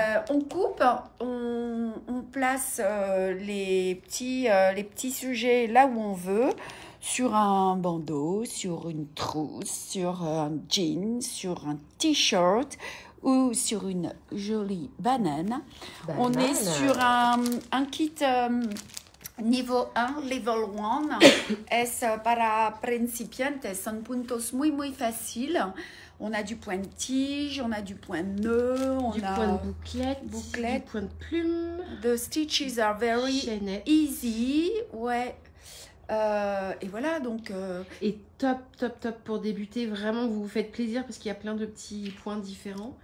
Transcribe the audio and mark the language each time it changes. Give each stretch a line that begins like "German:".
French: On coupe, on place les petits sujets là où on veut, sur un bandeau, sur une trousse, sur un jean, sur un t-shirt ou sur une jolie banane. On est sur un kit niveau 1, level 1.
Spanish: Es para principiantes, son puntos muy muy fácil.
French: On a du point de tige, on a du point de nœud, on du a point de bouclette, du point de plume.
English: The stitches are very
French: chaînette.
English: easy,
French: ouais. Et voilà, donc... Et top pour débuter. Vraiment, vous vous faites plaisir parce qu'il y a plein de petits points différents.